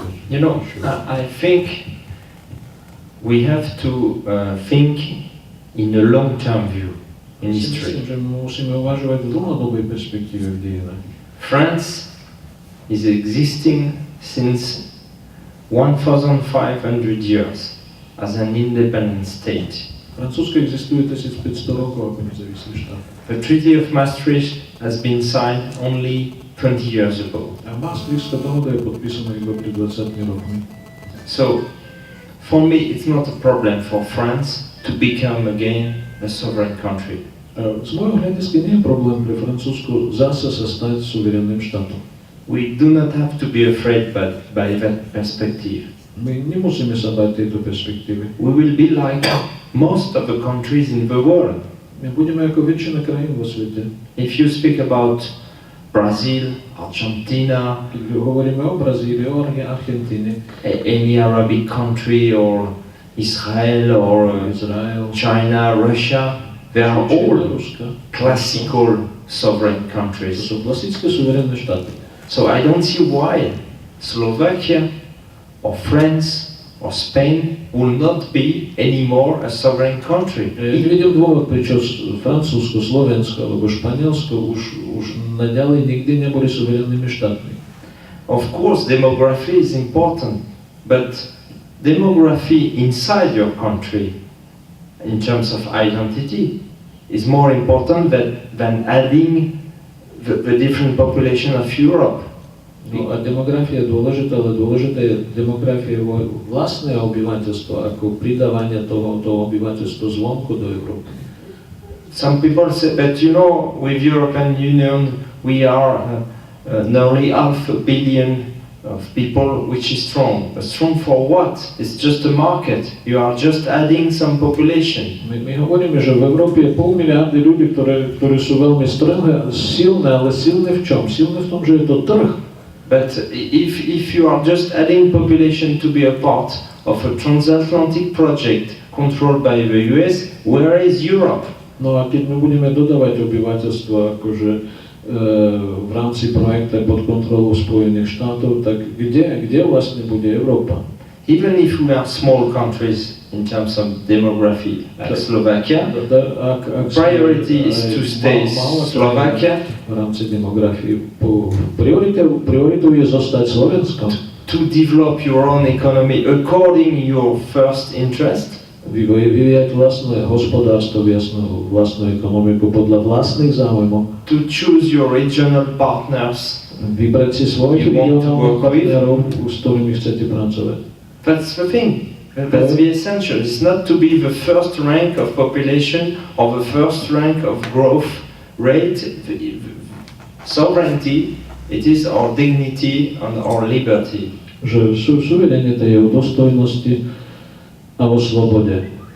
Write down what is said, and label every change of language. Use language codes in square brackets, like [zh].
[en] You know, I think we have to think in a long-term view in history. [sk] Myslím, že musíme uvažovať v dlhodobej perspektíve v dejinách. [en] France is existing since 1,500 years as an independent state. [sk] Francúzsko existuje 1500 rokov ako nezávislý štát. [en] The Treaty of Maastricht has been signed only 20 years ago. [sk] A Maastrichtská dohoda je podpísaná iba pred 20 rokmi. [en] So, for me, it's not a problem for France to become again a sovereign country. [sk] Z môjho hľadiska nie je problém pre Francúzsko zase sa stať suverenným štátom. [en] We do not have to be afraid by that perspective. [sk] My nemusíme sa bať tejto perspektívy. [en] We will be like most of the countries in the world. [sk] My budeme ako väčšina krajín vo svete. [en] If you speak about Brazil, Argentina, [sk] Keď hovoríme o Brazílii, o Argentíne, [en] any Arabic country, or Israel, or China, Russia, they are all classical sovereign [sk] to [en] countries. [sk] sú klasické suverénne štáty. [en] So I don't see why Slovakia or France or Spain will not be anymore a sovereign country. [sk] Ja nevidím dôvod, prečo Francúzsko, Slovensko alebo Španielsko už naďalej nikdy neboli suverennými štátmi. [en] Of course, demography is important, but demography inside your country, in terms of identity, is more important than adding the different population of Europe. [sk] No a demografia je dôležitá, ale dôležitá je demografia vlastné obyvateľstvo, ako pridávanie toho obyvateľstva zvonku do Európy. [en] Some people say that, you know, with European Union we are nearly 500 million of people, which is strong. But strong for what? It's just a market. You are just adding some population. [sk] My hovoríme, že v Európe je 500 miliardy ľudí, ktorí sú veľmi silné, ale silné v čom? Silné v tom, že je to trh. [en] But if you are just adding population to be a part of a transatlantic project controlled by the US, where is Europe? [sk] No a keď my budeme dodávať obyvateľstvo akože v rámci projekta pod kontrolou Spojených štátov, tak kde vlastne bude Európa? [en] Even if we are small countries in terms of demography, like Slovakia, priority is to stay Slovakia. [sk] V rámci demografie prioritou je zostať Slovenskom. [en] To develop your own economy according your first interest. [sk] Vyvíjať vlastné hospodárstvo, vlastnú ekonomiku podľa vlastných záujmov. [en] To choose your regional partners. [sk] Vybrať si svojich regionálnych partnerov, s ktorými chcete pracovať. [en] That's the thing. That's the essential. It's not to be the first rank of population or the first rank of growth rate. Sovereignty, it is our dignity and our liberty. [sk] Že suverenita je o dôstojnosti a o slobode.